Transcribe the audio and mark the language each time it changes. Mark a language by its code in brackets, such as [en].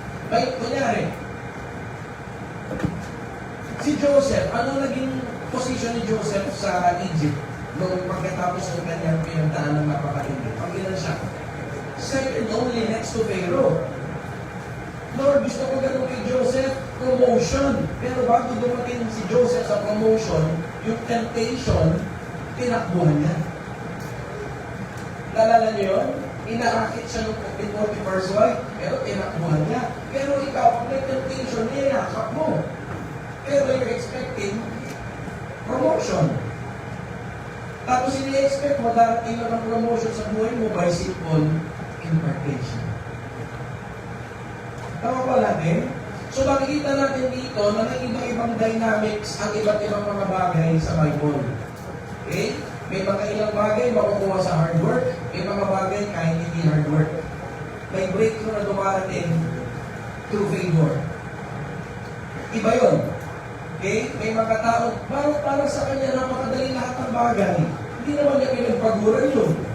[tl] Like, kunyari, si Joseph, ano naging position ni Joseph sa Egypt noong pagkatapos ng kanyang pinagdaan ng napakatindi? Pag-ilan siya? [en] Second only next to Pharaoh. [tl] Lord, gusto ko ganun kay Joseph, promotion. Pero bago dumating si Joseph sa promotion, yung temptation, tinakbuhan niya. Nalala niyo yun? Inaakit siya ng Potiphar's wife, pero tinakbuhan niya. Pero ikaw, pag may temptation, niyayakap mo. [en] Pero you're expecting promotion. [tl] Tapos ini-expect mo, darating na ng promotion sa buhay mo by simple impartation. Tama ba natin? So makikita natin dito na may iba-ibang dynamics ang iba't ibang mga bagay sa Bible. Okay? May mga ilang bagay makukuha sa hard work, may mga bagay kahit hindi hard work. May breakthrough na dumarating through favor. Iba yun. Okay? May mga tao, para sa kanya napakadali lahat ng bagay. Hindi naman niya pinagpaguran yun.